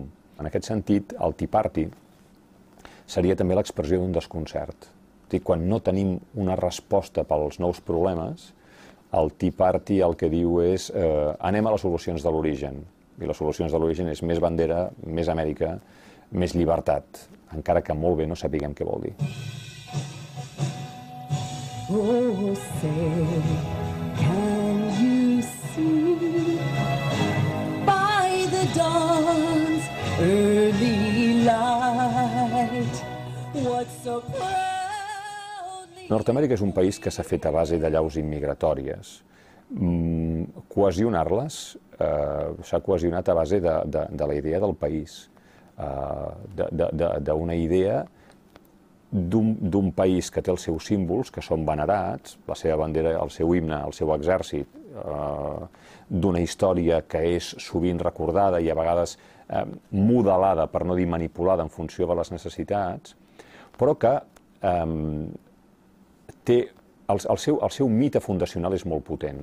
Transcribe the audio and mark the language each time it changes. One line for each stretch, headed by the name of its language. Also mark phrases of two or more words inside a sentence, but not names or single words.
Catalan: En aquest sentit, el Tea Party seria també l'expressió d'un desconcert. Quan no tenim una resposta pels nous problemes, el Tea Party el que diu és anem a les solucions de l'origen. I les solucions de l'origen és més bandera, més Amèrica, més llibertat, encara que molt bé no sapiguem què vol dir.
English: Oh, say, can you see by the dawn's early light what so proudly...
Catalan: Nord-amèrica és un país que s'ha fet a base de llaus immigratòries. Cohesionar-les s'ha cohesionat a base de la idea del país, d'una idea d'un país que té els seus símbols, que són venerats, la seva bandera, el seu himne, el seu exèrcit, d'una història que és sovint recordada i a vegades modelada, per no dir manipulada, en funció de les necessitats, però que té el seu mite fundacional és molt potent.